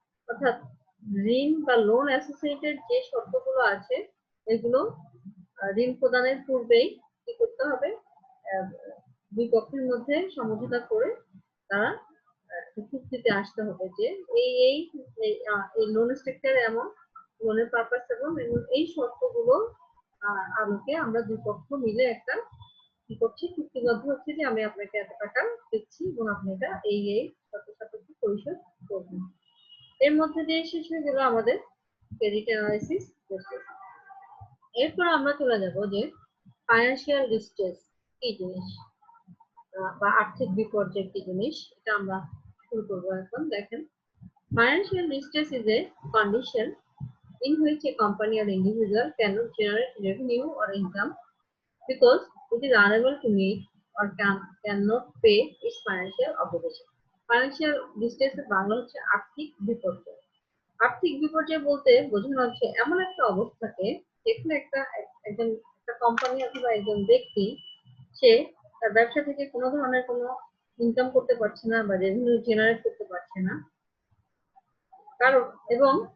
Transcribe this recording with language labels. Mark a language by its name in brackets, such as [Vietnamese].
[Bangla] অর্থাৎ ঋণ বা লোন অ্যাসোসিয়েটেড যে শর্তগুলো আছে এগুলো ঋণ প্রদানের পূর্বেই কি করতে হবে, দুই পক্ষের মধ্যে সমঝোতা করে তারা চুক্তিতে আসতে হবে যে এই লোন স্ট্রাকচার এমন, লোনের পারপাস এবং এই শর্তগুলো আলোকে আমরা দুই পক্ষ মিলে একটা কি করছি, চুক্তিবদ্ধ হচ্ছে যে আমি আপনাকে এত টাকা দিচ্ছি এবং আপনি এটা এই শর্ত সাপেক্ষে পরিশোধ করবেন। এর মধ্যে দিয়ে শেষ হয়ে গেল আমাদের ক্রেডিট অ্যানালাইসিস প্রসেস। এরপর আমরা চলে যাব যে ফাইন্যান্সিয়াল ডিস্ট্রেস কি জিনিস বা আর্থিক বিপর্যয় কি জিনিস, এটা আমরা শুরু করবো এখন। [English] দেখেন financial distress is a condition in which a company or individual cannot generate revenue or income because it is unable to meet or cannot pay its financial obligation. [Bangla] Financial distress এর বাংলা হচ্ছে আর্থিক বিপর্যয়। আর্থিক বিপর্যয় বলতে বোঝানো হচ্ছে এমন একটা অবস্থাকে যেখানে একটা কোম্পানি অথবা একজন ব্যক্তি সে তার ব্যবসা থেকে কোনো ধরনের কোনো ইনকাম করতে পারছে না বা রেভিনিউ জেনারেট করতে পারছে না, কারণ এবং